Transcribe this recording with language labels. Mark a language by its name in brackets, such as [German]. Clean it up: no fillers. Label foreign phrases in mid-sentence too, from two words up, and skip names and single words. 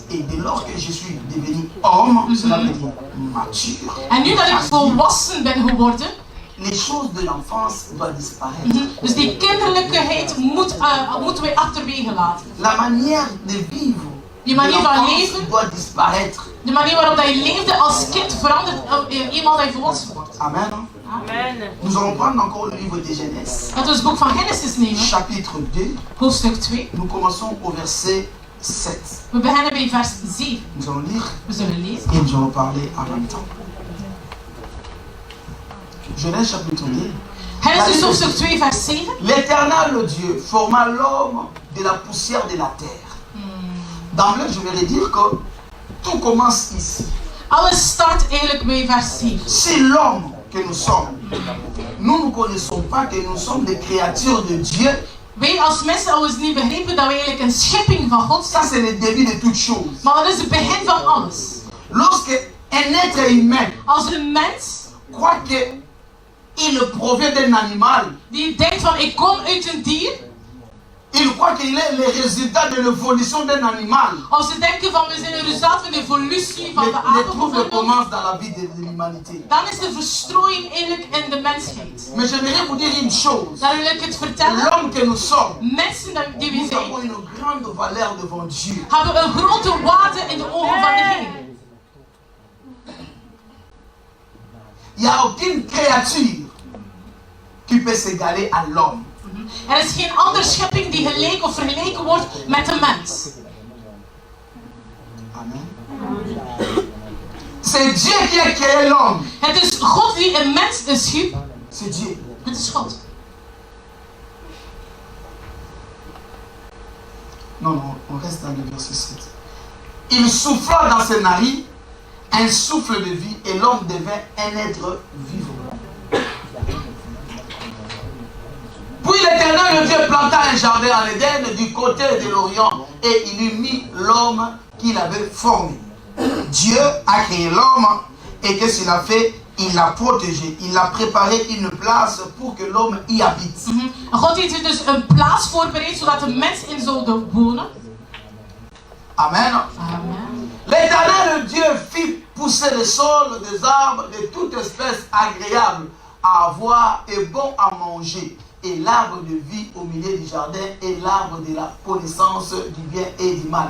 [French] Et dès lors que je suis devenu homme, cela veut dire mature. [Dutch] En nu dat ik volwassen ben geworden, [French] Les choses de l'enfance doivent disparaître. [Dutch] dus die kinderlijkheid moeten wij achterwege laten. [French] La manière de vivre [Dutch] Die de manier van [French] l'enfance [Dutch] leven, [French] doit disparaître. [Dutch] de manier waarop dat je leefde als kind verandert eenmaal dat je volwassen wordt. [French] Amen. [Dutch] Amen. [French] Nous allons prendre encore le livre de Genèse, [Dutch] Laten we het boek van Genesis nemen, [French] chapitre 2. [Dutch] hoofdstuk 2. [French] Nous commençons au verset 7. [Dutch] We beginnen bij vers 7. [French] Nous allons lire [Dutch] We zullen lezen. [French] et nous allons parler en même temps. Genèse chapitre 2. [Dutch] Genesis hoofdstuk 2 vers 7. [French] L'Éternel Dieu forma l'homme de la poussière de la terre. D'emblée, je vais dire que tout commence ici. [Dutch] Alles start eigenlijk bij vers 7. [French] Si l'homme que nous sommes, nous ne connaissons pas que nous sommes des créatures de Dieu, [Dutch] Wij als mensen al eens niet begrepen dat we eigenlijk een schepping van God [French] ça [Dutch] zijn. [French] c'est le début de toute chose. [Dutch] Maar dat is het begin van alles. [French] Lorsque un être humain [Dutch] Als een mens [French] croit qu'il provient d'un animal, [Dutch] die denkt van ik kom uit een dier, [French] il croit qu'il est le résultat de l'évolution d'un animal. [Dutch] of ze denken van we zijn een resultaat van de evolutie van de [French] Les [Dutch] aarde [French] troubles [Dutch] bijvoorbeeld, [French] commencent dans la vie de l'humanité. [Dutch] dan is de verstrooiing eigenlijk in de mensheid. [French] Mais j'aimerais vous dire une chose. [Dutch] Dan wil ik het vertellen. [French] L'homme que nous sommes, [Dutch] Mensen die we [French] nous [Dutch] zijn, [French] avons une grande valeur devant Dieu. [Dutch] hebben een grote waarde in de ogen van de Heer. [French] Il n'y a aucune créature qui peut s'égaler à l'homme. [Dutch] Er is geen andere schepping die gelijk of vergeleken wordt met de mens. [French] Amen. C'est Dieu qui a créé l'homme. [Dutch] Het is God die een mens schiep. [French] C'est Dieu. [Dutch] Het is God. [French] Non, on reste dans le verset 7. Il souffla dans ses narines un souffle de vie et l'homme devint un être vivant. Puis l'Éternel Dieu planta un jardin en Éden du côté de l'Orient et il y mit l'homme qu'il avait formé. Dieu a créé l'homme et qu'est-ce qu'il a fait? Il l'a protégé, il l'a préparé une place pour que l'homme y habite. [Dutch] God heeft dus een plaats voorbereid zodat de mens in zou wonen. Amen. [French] Amen. L'Éternel Dieu fit pousser le sol des arbres de toute espèce agréable à avoir et bon à manger, et l'arbre de vie au milieu du jardin et l'arbre de la connaissance du bien et du mal.